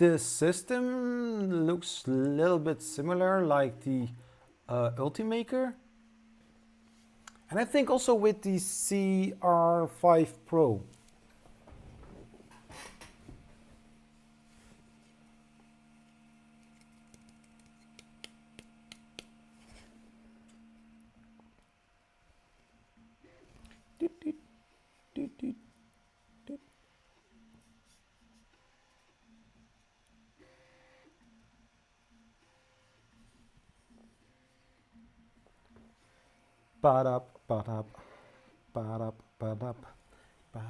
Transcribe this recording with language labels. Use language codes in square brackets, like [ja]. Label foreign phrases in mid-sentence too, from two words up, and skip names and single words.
[en] the system looks a little bit similar like the Ultimaker. And I think also with the CR5 Pro. Doot, doot, doot, doot, doot. Ba-dap, ba-dap, ba-dap, ba-dap, ba.